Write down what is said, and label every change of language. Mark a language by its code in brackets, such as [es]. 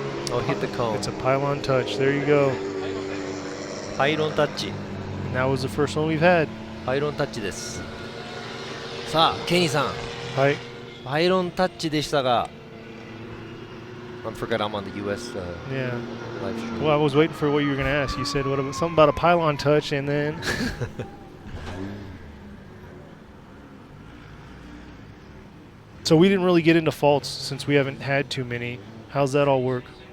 [en] Oh, hit the cone. It's a pylon touch. There you go. Pylon touch. And that was the first one we've had. [ja] Pylon touch です。さあ、ケニーさん。はい。パイロンタッチでしたが。 [en] I forgot I'm on the US yeah. live stream. Well, I was waiting for what you were going to ask. You said something about a pylon touch, and then... So we didn't really get into faults since we haven't had too many. How's that all work?